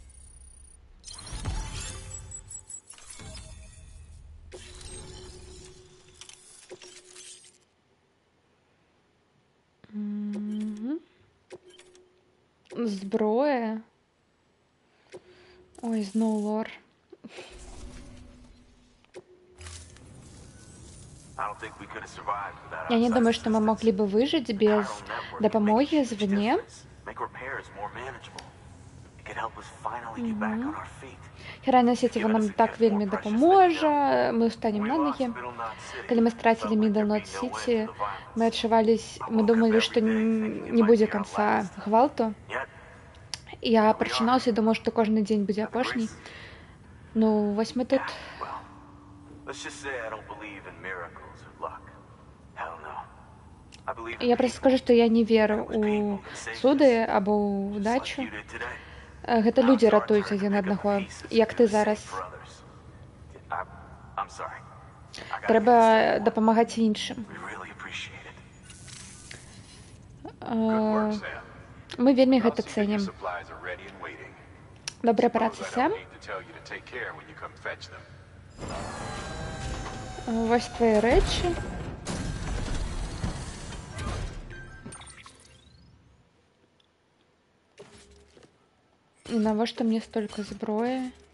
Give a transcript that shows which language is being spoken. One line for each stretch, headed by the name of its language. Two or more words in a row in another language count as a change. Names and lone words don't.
Belarusian: Зброя. Ой, зноў лор.
English: I don't think we could have survived without
Russian: Я не
English: outside
Russian: думаю, что мы могли бы выжить без допомоги извне.
English: make repairs more manageable. It could help us finally get back on our feet.
Belarusian: Хіральная сетева нам так вельмі дапаможа, мы ўстанем на ногі. Калі мы страцілі Мідлнот Сіці, мы думалі, што не будзе канца гвалту. Я прачынаўся і думаў, што кожны дзень будзе апошні. Ну, вось мы тут.
English: Let's just say I don't believe in miracles or luck. Hell no. I believe in
Belarusian: Я проста скажу, што я не веру ў цуды або ў удачу. Гэта людзі ратуюць адзін аднаго, як ты зараз.
English: I'm sorry.
Belarusian: Трэба дапамагаць іншым.
English: We really appreciate it.
Belarusian: Мы вельмі гэта цэнім.
English: Supplies are ready and waiting.
Belarusian: Добрая праца, Сэм.
English: Need to tell you to take care when you come fetch them.
Belarusian: Вось твои рэчы. І навошта мне столько зброі?